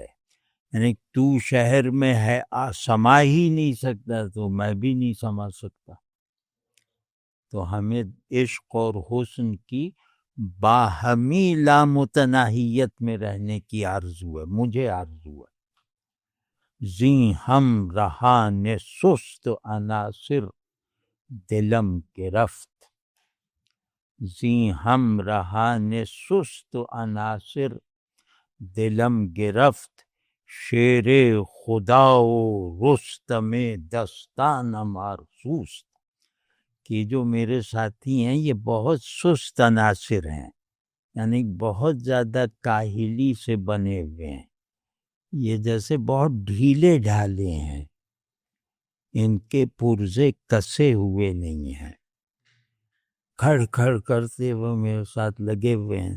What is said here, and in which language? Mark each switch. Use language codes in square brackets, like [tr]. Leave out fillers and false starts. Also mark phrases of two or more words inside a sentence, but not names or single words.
[ur] یعنی تو شہر میں ہے، سما ہی نہیں سکتا تو میں بھی نہیں سما سکتا. تو ہمیں عشق اور حسن کی باہمی لامتناہیت میں رہنے کی آرزو ہے، مجھے آرزو ہے. [fa] زیں ہم رہان سست عناصر دلم گرفت. زیں ہم رہان سست عناصر دلم گرفت. شیر خدا و رستم دستان مارسوس. [ur] کہ جو میرے ساتھی ہیں یہ بہت سست عناصر ہیں، یعنی بہت زیادہ کاہلی سے بنے ہوئے ہیں، یہ جیسے بہت ڈھیلے ڈھالے ہیں، ان کے پرزے کسے ہوئے نہیں ہیں، کھڑ کھڑ کرتے وہ میرے ساتھ لگے ہوئے ہیں.